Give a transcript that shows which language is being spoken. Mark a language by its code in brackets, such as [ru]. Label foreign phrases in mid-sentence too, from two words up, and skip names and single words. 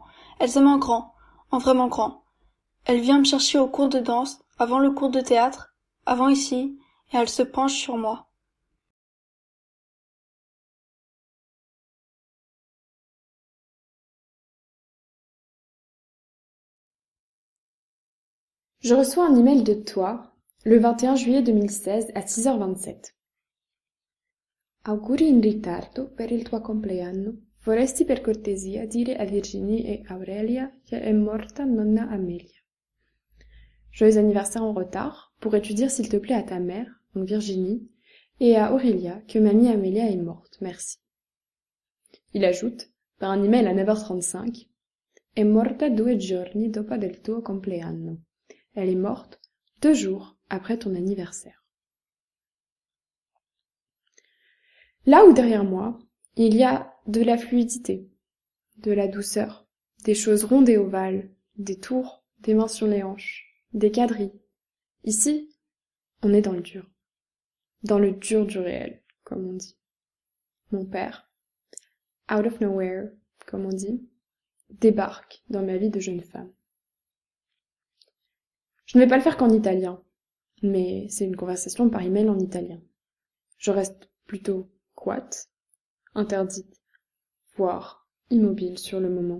[fr] Elles aiment en grand, en vraiment grand. Elle vient me chercher au cours de danse, avant le cours de théâtre, avant ici, et elle se penche sur moi. Je reçois un email de toi le 21 juillet 2016 à 6h27. [it] Auguri in ritardo per il tuo compleanno. Vorresti per cortesia dire a Virginie et Aurelia che è morta nonna Amelia. [fr] Joyeux anniversaire en retard. Pourrais-tu dire s'il te plaît à ta mère, donc Virginie, et à Aurelia que mamie Amelia est morte, merci. Il ajoute, par un email à 9h35, [it] è morta 2 giorni dopo del tuo compleanno. [fr] Elle est morte 2 jours après ton anniversaire. Là où derrière moi, il y a de la fluidité, de la douceur, des choses rondes et ovales, des tours, des mains sur les hanches, des quadrilles. Ici, on est dans le dur du réel, comme on dit. Mon père, [en] out of nowhere, [fr] comme on dit, débarque dans ma vie de jeune femme. Je ne vais pas le faire qu'en italien, mais c'est une conversation par email en italien. Je reste plutôt coite, interdite, voire immobile sur le moment.